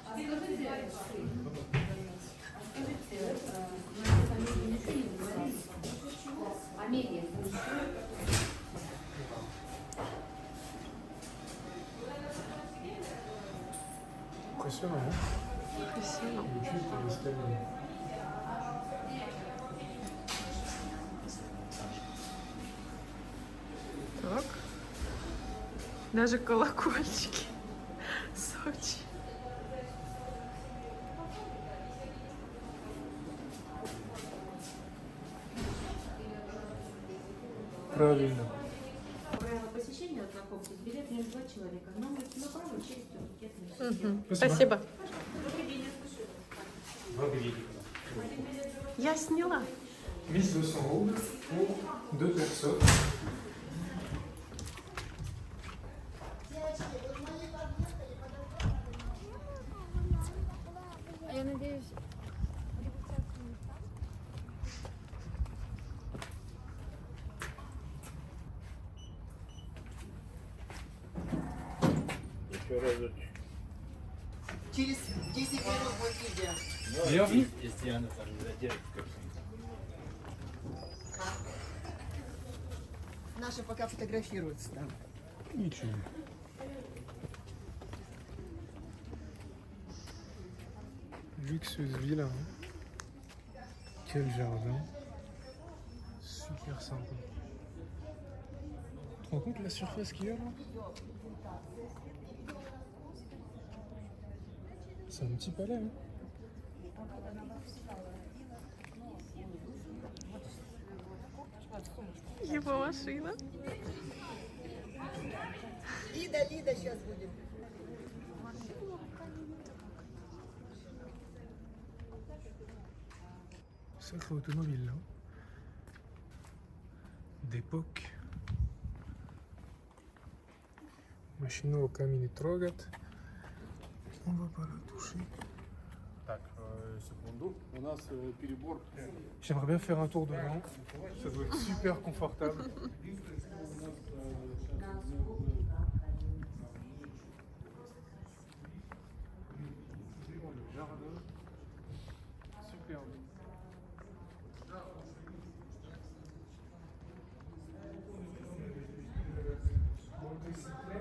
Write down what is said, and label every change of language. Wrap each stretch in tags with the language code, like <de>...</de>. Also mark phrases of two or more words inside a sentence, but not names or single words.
<fr>Impressionnant, hein? Impressionnant. Le culte de Staline.</fr> <ru>Так. Даже колокольчики. Сочи. Правильно. Правила посещения ознакомьтесь. Билет на 2 человека. Номер направо через турникетную систему. Спасибо. Добрый вечер. Я сняла.</ru> <fr>1200 roubles pour 2 personnes.</fr> <ru>Я надеюсь. Еще разочек. Через 10 минут выйдите.</ru> <fr>Bienvenue.</fr> <ru>Если она там не задержится, как Наши пока фотографируются там. Ничего.</ru> <fr>Luxueuse villa. Hein. Quel jardin. Super sympa. Tu te rends compte la surface qu'il y a là? C'est un petit palais. Hein.</fr> <ru>Его машина. Лида, сейчас будет.</ru> <fr>Sacré automobile là. D'époque.</fr> <ru>Машину руками не трогать.</ru> <fr>On va pas la toucher.</fr> <ru>Так, секунду. У нас перебор.</ru> <fr>J'aimerais bien faire un tour devant. Ça doit être super confortable. Le jardin. Superbe. Motocyclette.</fr>